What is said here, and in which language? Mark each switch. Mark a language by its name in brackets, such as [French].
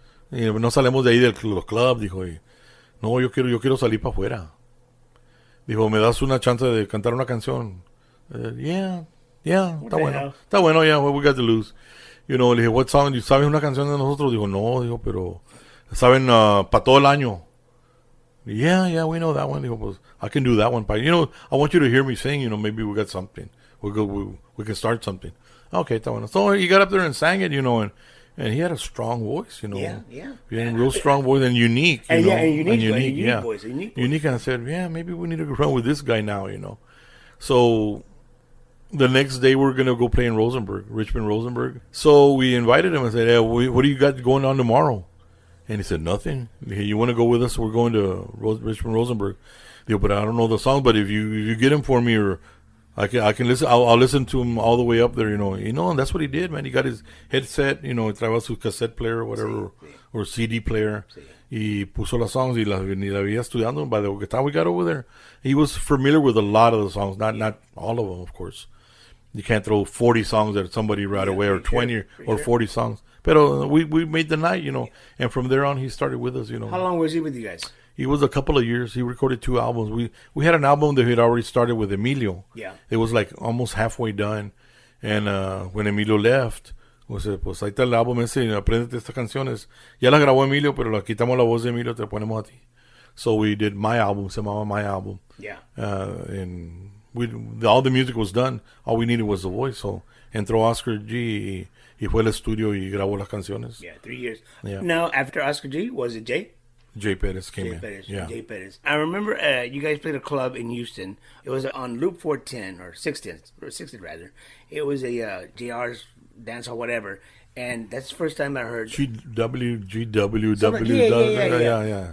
[Spanish] Y no salimos de ahí de los clubs, dijo, y, no, yo quiero salir para afuera. Dijo, ¿me das una chance de cantar una canción? [English] Yeah, [Spanish] está bueno, [English] yeah, what we got to lose. [Spanish] Le dije, [English] what song, [Spanish] ¿sabes una canción de nosotros? Dijo, no, dijo, pero, ¿saben para todo el año? [English] Yeah, we know that one. [Spanish] Dijo, pues, [English] I can do that one. But, I want you to hear me sing, maybe we got something. We can start something. Okay, [Spanish] está bueno. [English] So he got up there and sang it, and he had a strong voice, Yeah. He had a real strong voice and unique, unique voice. Unique, and I said, yeah, maybe we need to run with this guy now, So the next day we're going to go play in Richmond, Rosenberg. So we invited him and said, hey, what do you got going on tomorrow? And he said, nothing. Hey, you want to go with us? We're going to Richmond, Rosenberg. But I don't know the song, but if you get him for me, or I can listen. I'll listen to him all the way up there. And that's what he did, man. He got his headset. [Spanish] Traía su [English] cassette player or whatever, or CD player. [Spanish] Y puso las songs y la había estudiando. [English] By the time we got over there, he was familiar with a lot of the songs, not all of them, of course. You can't throw 40 songs at somebody right away, or 20 or 40 songs. But we made the night, and from there on he started with us, How long was he with you guys? He was a couple of years. He recorded 2 albums. We had an album that he had already started with Emilio. Yeah. It was like almost halfway done. And when Emilio left, [Spanish] pues ahí está el álbum ese, apréndete estas canciones. Ya las grabó Emilio, pero la quitamos la voz de Emilio, te la ponemos a ti. [English] So we did My Album, [Spanish] se llamaba My Album. [English] Yeah. And all the music was done. All we needed was the voice. [Spanish] So entró Oscar G y fue al estudio y grabó las canciones. [English] Yeah, 3 years. Yeah. Now, after Oscar G, was it Jay? Jay Perez came Jay in. Perez. Yeah. Jay Perez. I remember you guys played a club in Houston. It was on Loop 410 or 60 rather. It was a JR's dance hall, whatever. And that's the first time I heard GWGW.